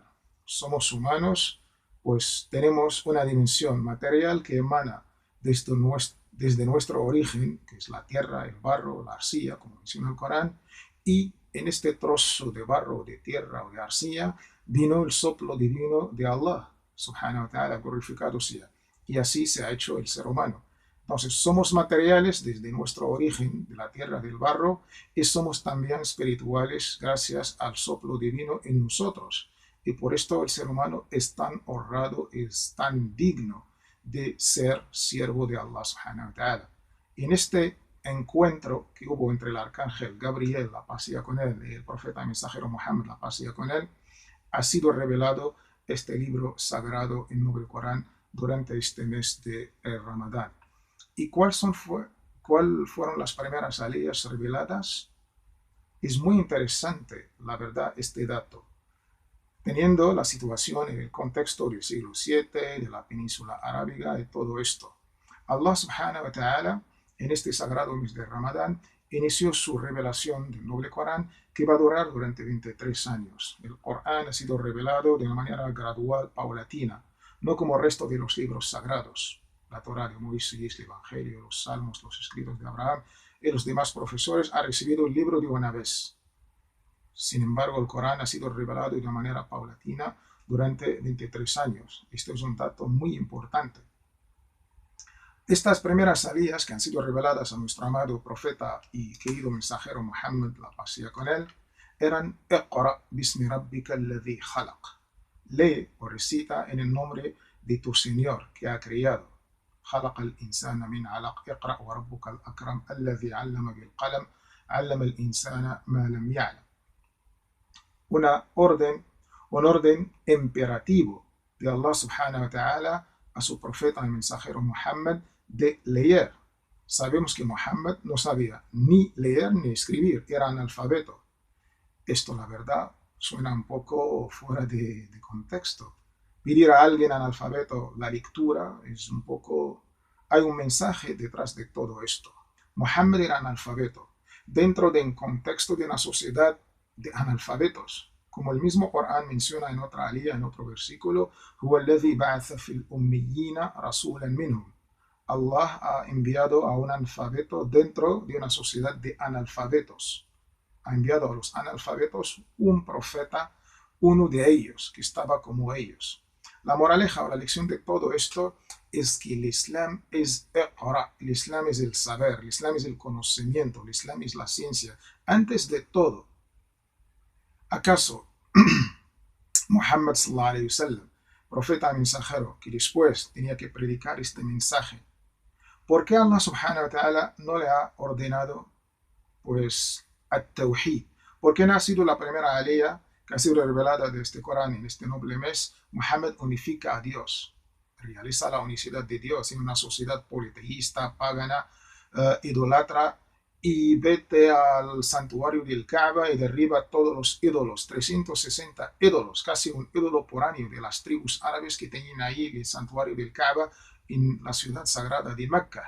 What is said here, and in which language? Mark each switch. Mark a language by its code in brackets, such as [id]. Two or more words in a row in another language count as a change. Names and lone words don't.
[es] Somos humanos, pues tenemos una dimensión material que emana desde nuestro origen, que es la tierra, el barro, la arcilla, como menciona el Corán, y en este trozo de barro, de tierra o de arcilla, vino el soplo divino de Allah, [ar] سبحانه وتعالى, [es] glorificado sea. Y así se ha hecho el ser humano. Entonces, somos materiales desde nuestro origen, de la tierra, del barro, y somos también espirituales gracias al soplo divino en nosotros. Y por esto el ser humano es tan honrado, es tan digno de ser siervo de Allah [ar] سبحانه وتعالى. [es] Y en este encuentro que hubo entre el arcángel Gabriel, la paz sea con él, y el profeta mensajero Muhammad, la paz sea con él, ha sido revelado este libro sagrado en el Corán durante este mes de Ramadán. ¿Y cuáles fueron las primeras aliyas reveladas? Es muy interesante, la verdad, este dato. Teniendo la situación en el contexto del siglo VII, de la península arábiga y todo esto. [ar] الله سبحانه وتعالى, [es] en este sagrado mes de Ramadán, inició su revelación del noble Corán, que va a durar durante 23 años. El Corán ha sido revelado de una manera gradual, paulatina, no como el resto de los libros sagrados, la Torá de Moisés, el Evangelio, los Salmos, los escritos de Abraham y los demás profesores, ha recibido el libro de una vez. Sin embargo, el Corán ha sido revelado de una manera paulatina durante 23 años. Esto es un dato muy importante. Estas primeras aliyas que han sido reveladas a nuestro amado profeta y querido mensajero Muhammad, la paz sea con él, eran [ar] اقرأ باسم ربك الذي خلق. [es] Lee o recita en el nombre de tu Señor que ha creado. [ar] خلق الإنسان من علق اقرأ وربك الأكرم الذي علم بالقلم علم الإنسان ما لم يعلم. [es] Un orden imperativo de Allah [ar] سبحانه وتعالى [es] a su profeta y mensajero Muhammad de leer. Sabemos que Muhammad no sabía ni leer ni escribir, era analfabeto. Esto, la verdad, suena un poco fuera de contexto. Pedir a alguien analfabeto la lectura es un poco... Hay un mensaje detrás de todo esto. Muhammad era analfabeto dentro de un contexto de una sociedad de analfabetos. Como el mismo Corán menciona en otra alía, en otro versículo, [ar] هُوَ الَّذِي بَعَثَ فِي الْأُمِّيِّينَ رَسُولًا مِّنْهُمْ. [es] Allah ha enviado a un analfabeto dentro de una sociedad de analfabetos. Ha enviado a los analfabetos un profeta, uno de ellos, que estaba como ellos. La moraleja o la lección de todo esto es que el Islam es Iqra, el Islam es el saber, el Islam es el conocimiento, el Islam es la ciencia. Antes de todo, ¿acaso Muhammad [ar] صلى الله عليه وسلم, [es] profeta mensajero, que después tenía que predicar este mensaje, ¿por qué Allah [ar] سبحانه وتعالى [es] no le ha ordenado pues at-tawhid? ¿Por qué no ha sido la primera aliyah que ha sido revelada de este Corán en este noble mes? Muhammad unifica a Dios, realiza la unicidad de Dios en una sociedad politeísta, pagana, idolatra, y vete al santuario del Kaaba y derriba todos los ídolos, 360 ídolos, casi un ídolo por año de las tribus árabes que tenían ahí el santuario del Kaaba en la ciudad sagrada de Mecca.